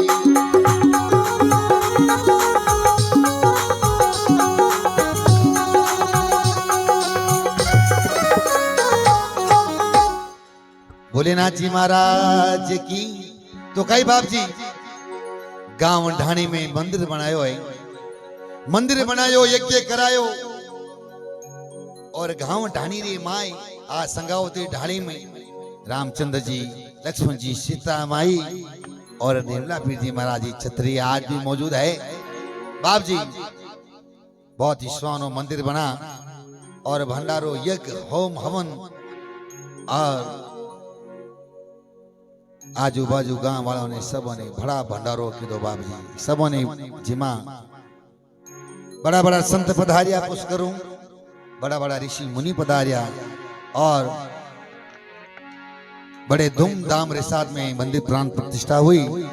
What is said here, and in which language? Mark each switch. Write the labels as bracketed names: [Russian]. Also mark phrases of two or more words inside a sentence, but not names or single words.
[Marwari (India)] भोलेनाथ जी महाराज की। तो कई बाप जी गांव ढाणी में मंदिर बनायो है, मंदिर बनायो, यज्ञ करायो, और गांव ढाणी रे माई आ संगावती ढाणी में रामचंद्र जी, लक्ष्मण जी, सीता माई और निर्मला पीर जी महाराज जी छतरी आज भी मौजूद है। बाप जी बहुत ही सुहानो मंदिर बना और भंडारो, यज्ञ, होम, हवन और आजू बाजू गांव वालों ने सबों ने बड़ा भंडारो किदो बाप जी, सबों ने जिमा बड़ा बड़ा संत पधारिया, कुछ करूं बड़ा बड़ा ऋषि मुनि पधारिया और [Hindi] बड़े धूमधाम के साथ में मंदिर प्राण प्रतिष्ठा हुई।